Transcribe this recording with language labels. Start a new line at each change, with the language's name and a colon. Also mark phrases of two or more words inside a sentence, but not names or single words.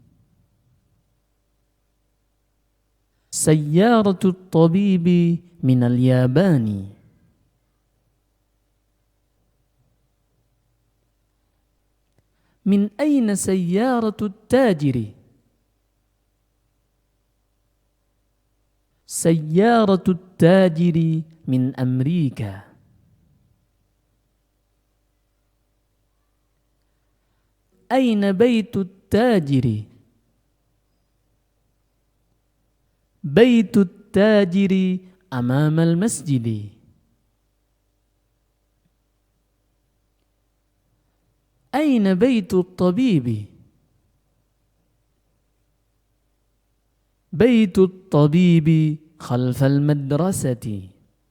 Arabic: سيارة الطبيب من اليابان. من أين سيارة التاجر? سيارة التاجر من أمريكا. أين بيت التاجر? بيت التاجر أمام المسجد. أين بيت الطبيب? بيت الطبيب خلف المدرسة.